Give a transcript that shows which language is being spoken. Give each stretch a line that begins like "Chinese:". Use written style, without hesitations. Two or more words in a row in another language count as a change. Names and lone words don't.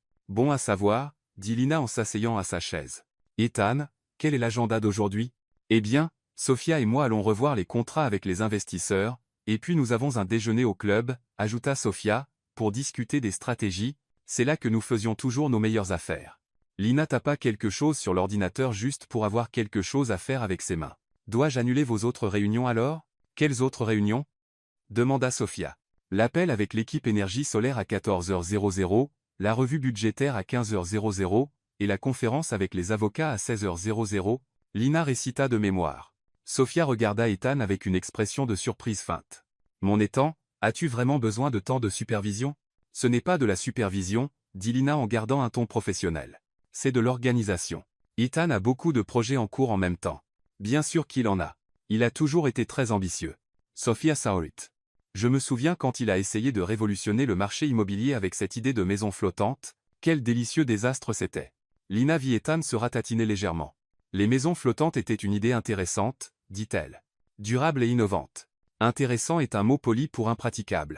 French: Bon à savoir, dit Lina en s'asseyant à sa chaise. Ethan, quel est l'agenda d'aujourd'hui? Eh bien, Sophia et moi allons revoir les contrats avec les investisseurs, et puis nous avons un déjeuner au club, ajouta Sophia, pour discuter des stratégies, c'est là que nous faisions toujours nos meilleures affaires. Lina tapa quelque chose sur l'ordinateur juste pour avoir quelque chose à faire avec ses mains. Dois-je annuler vos autres réunions alors? Quelles autres réunions? Demanda Sophia. L'appel avec l'équipe énergie solaire à 14h00, la revue budgétaire à 15h00, et la conférence avec les avocats à 16h00, Lina récita de mémoire. Sophia regarda Ethan avec une expression de surprise feinte. Mon Ethan, as-tu vraiment besoin de tant de supervision? Ce n'est pas de la supervision, dit Lina en gardant un ton professionnel. C'est de l'organisation. Ethan a beaucoup de projets en cours en même temps. Bien sûr qu'il en a. Il a toujours été très ambitieux. Sophia saw it. Je me souviens quand il a essayé de révolutionner le marché immobilier avec cette idée de maison flottante, quel délicieux désastre c'était. Lina vit Ethan se ratatiner légèrement. Les maisons flottantes étaient une idée intéressante, dit-elle. Durable et innovante. Intéressant est un mot poli pour impraticable.